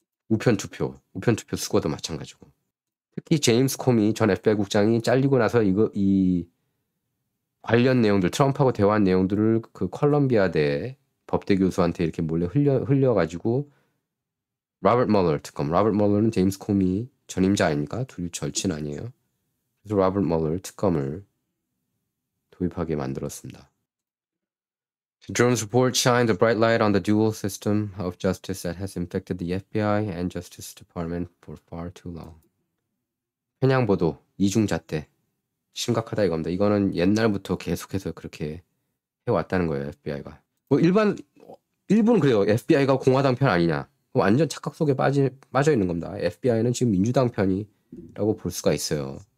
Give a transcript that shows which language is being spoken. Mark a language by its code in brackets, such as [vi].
[ko] 우편 투표 수거도 마찬가지고. 특히 제임스 코미 전 FBI 국장이 잘리고 나서 이 관련 내용들 트럼프하고 대화한 내용들을 그 컬럼비아대 법대 교수한테 이렇게 몰래 흘려가지고 로버트 멀러는 제임스 코미 전임자 아닙니까? 둘 절친 아니에요? 그래서 로버트 멀러 특검을 도입하게 만들었습니다. [en] Jones report shined a bright light on the dual system of justice that has infected the FBI and Justice Department for far too long. [ko] 편향 보도, 이중잣대 심각하다 이겁니다. 이거는 옛날부터 계속해서 그렇게 해왔다는 거예요. FBI가. 뭐 일부는 그래요. FBI가 공화당 편 아니냐. 완전 착각 속에 빠져 있는 겁니다. FBI는 지금 민주당 편이라고 볼 수가 있어요.